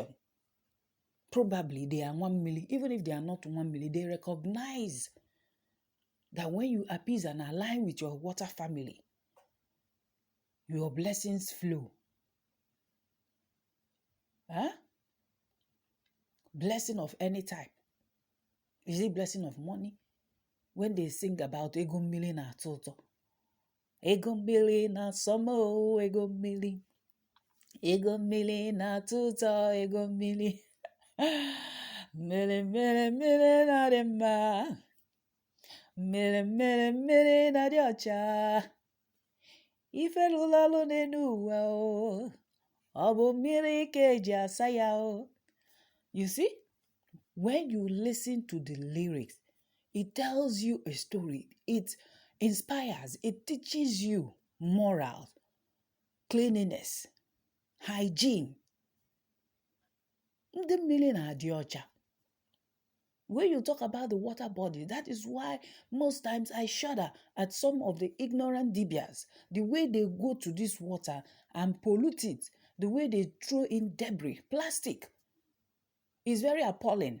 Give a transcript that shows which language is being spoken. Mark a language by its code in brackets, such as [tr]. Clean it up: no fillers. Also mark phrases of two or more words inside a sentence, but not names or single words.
[en] Probably they are 1 million. Even if they are not 1 million, they recognize that when you appease and align with your water family, your blessings flow. Blessing of any type. Is it blessing of money? When they sing about [ig] ego mmiri na toto. Ego mmiri na somo, ego mmiri. Ego mmiri na toto, ego mmiri. Mmiri na dị mma. Mmiri na dị ọcha. Ife lụlalụ n'enu ụwa o. Ọ bụ mmiri ka eji asa ya o. [en] You see, when you listen to the lyrics, it tells you a story. It inspires. It teaches you morals, cleanliness, hygiene. [ig] Ndị mmiri na-adị ọcha. [en] When you talk about the water body, that is why most times I shudder at some of the ignorant dibias, the way they go to this water and pollute it, the way they throw in debris, plastic, is very appalling.